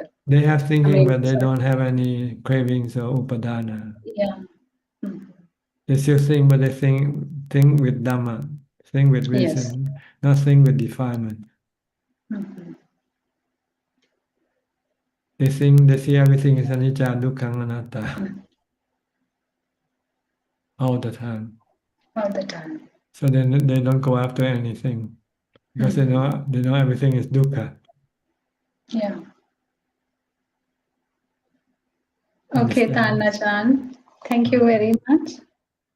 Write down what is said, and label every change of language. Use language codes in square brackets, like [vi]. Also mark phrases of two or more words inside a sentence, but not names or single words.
[en] They have thinking, but they don't have any cravings or upadana. Yeah. They still think, but they think with Dhamma, think with reason, not think with defilement. Mm-hmm. They see everything is [pi] anicca, dukkha, anatta [en] all the time. All the time. So then they don't go after anything because they know everything is dukkha. Yeah. Okay, Ajaan. Thank you very much.